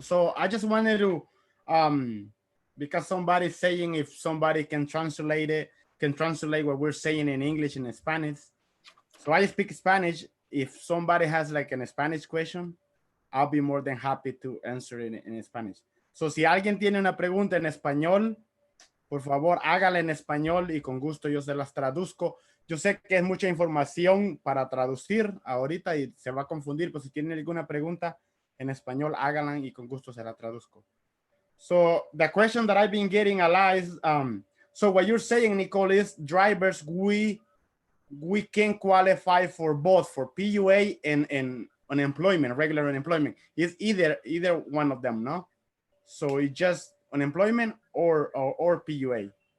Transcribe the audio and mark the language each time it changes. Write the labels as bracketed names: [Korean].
[English] So I just wanted to, because somebody's saying if somebody can translate what we're saying in English and in Spanish. So I speak Spanish. If somebody has like a Spanish question, I'll be more than happy to answer it in Spanish. [Spanish] So si alguien tiene una pregunta en español, por favor hágala en español y con gusto yo se las traduzco. Yo sé que es mucha información para traducir ahorita y se va a confundir, pues si tienen alguna pregunta en español, háganla y con gusto se la traduzco. [English] So the question that I've been getting a lot is, so what you're saying, Nicole, is drivers, we can qualify for both, for PUA and unemployment, regular unemployment. It's either one of them, no? So it's just unemployment or PUA.